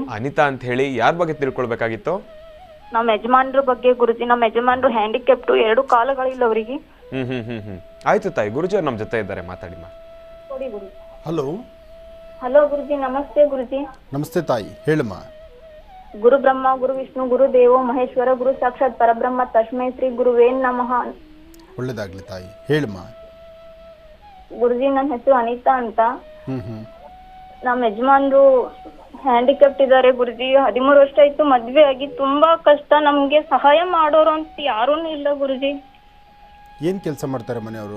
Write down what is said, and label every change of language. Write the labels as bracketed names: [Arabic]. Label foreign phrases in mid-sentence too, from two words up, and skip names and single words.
[Kannada] ಅನಿತಾ ಅಂತ ಹೇಳಿ. ಯಾರ ಬಗ್ಗೆ ತಿಳ್ಕೊಳ್ಬೇಕಾಗಿತ್ತು? ನಮ್ಮ ಯಜಮಾನ್ರ ಬಗ್ಗೆ ಗುರುಜಿ. ನಮ್ಮ ಯಜಮಾನ್ರು ಹ್ಯಾಂಡಿಕ್ಯಾಪ್ಟು, 2 ಕಾಲುಗಳಿಲ್ಲ ಅವರಿಗೆ. ಆಯ್ತು ತಾಯಿ, ಗುರುಜಿ ಅವ್ರು ನಮ್ಮ ಜೊತೆ ಇದ್ದಾರೆ, ಮಾತಾಡಿ. ಹಲೋ ಹಲೋ ಗುರುಜಿ, ನಮಸ್ತೆ ಗುರುಜಿ. ನಮಸ್ತೆ ತಾಯಿ, ಹೇಳಮ್ಮ. [Sanskrit] ಗುರು ಬ್ರಹ್ಮ ಗುರು ವಿಷ್ಣು ಗುರು ದೇವೋ ಮಹೇಶ್ವರ ಗುರು ಸಾಕ್ಷಾತ್ ಪರಬ್ರಹ್ಮ ತಸ್ಮೈ ಶ್ರೀ ಗುರುವೇನ್ ನಮಃ. [Kannada] ಒಳ್ಳೆದಾಗ್ಲಿ ತಾಯಿ, ಹೇಳಮ್ಮ. ಗುರುಜಿ ನನ್ನ ಹೆಸರು ಅನಿತಾ ಅಂತ. ನಮ್ಮ ಯಜಮಾನ್ರು ಹ್ಯಾಂಡಿಕ್ಯಾಪ್ಟ್ ಇದ್ದಾರೆ ಗುರುಜಿ. 13 ವರ್ಷ ಆಯ್ತು ಮದ್ವೆ ಆಗಿ. ತುಂಬಾ ಕಷ್ಟ, ನಮ್ಗೆ ಸಹಾಯ ಮಾಡೋರು ಅಂತ ಯಾರೂ ಇಲ್ಲ ಗುರುಜಿ. ಏನ್ ಕೆಲಸ ಮಾಡ್ತಾರೆ ಮನೆಯವರು?